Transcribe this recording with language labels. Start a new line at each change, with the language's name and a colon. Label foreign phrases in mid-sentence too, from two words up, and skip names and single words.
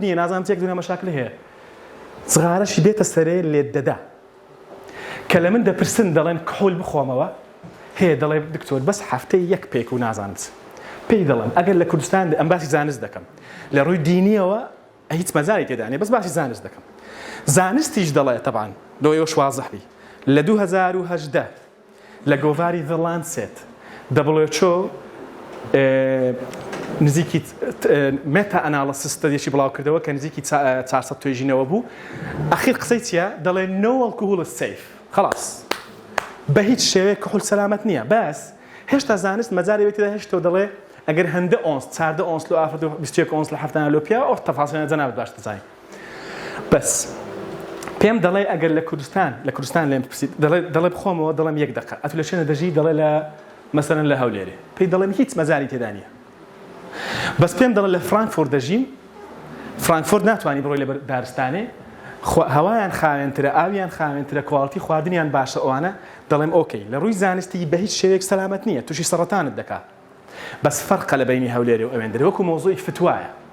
Central Kurdish: نییە نازانم تێک دوونە مەشاکل هەیە جغارەشی بێتە سەرێ لێت دەدا کە لە من دەپرسن دەڵێن کحول بخۆمەوە هەیە دەڵێ دکتۆر بەس هەفتەی یەک پێک و نازانت پێی دەڵێم ئەگەر لە کوردستان ئەم باسی زانست دەکەم لە ڕووی دینیەوە هیچ مەزاری تێدا نیە بەس باسی زانست دەکەم زانستیش دەڵێ تەبعاً لۆیەوە واضح بی لە 2018 لە گۆڤاری The Lancet WHO نزیکی
English: meta analysis
Central Kurdish: ستەدیەکی بڵاو کردەوە کە نزیکی 400 توێژینەوە بوو ئەخیر قسەی چییە دەڵێ
English: no alcohol is safe
Central Kurdish: خلاص بە هیچ شێوەیە کحول سەلامەت نییە بەس هێشتا زانست مەجارێتیدا هێشتەوە دەڵێ ئەگەر هەندە ئۆنس 14 ئۆنس لە ئافرەت و 21 ئۆنس لە هەفتانە لۆ پیا ئەو تەفاسیلە جەنابەت باش دەزانین بەس پێم دەڵێ ئەگەر لە کوردستان لێم پرسیت دەڵێ بخۆمەوە دەڵێم 1 دقە ئەتو لە شوێنە دەژی دەڵێ لە مەسەلەن لە هەولێرێ پێی دەڵێم هیچ مەزاری تێدا نییە بەس پێم دەڵێ لە فرانکفورت دەژیم فرانکفورت ناتوانانی بڕۆی لە دارستانێ هەوایان خاوێنترە ئاویان خاوێنترە کواڵیتی خواردنیان باشە ئەوانە دەڵێم ئۆکەی لە ڕووی زانستی بە هیچ شێوەیەک سەلامەت نییە تووشی سەرەتانت دەکات بەس فەرقە لە بینی هەولێرێ و ئەوێندرە وەکو مۆزوعی فتوایە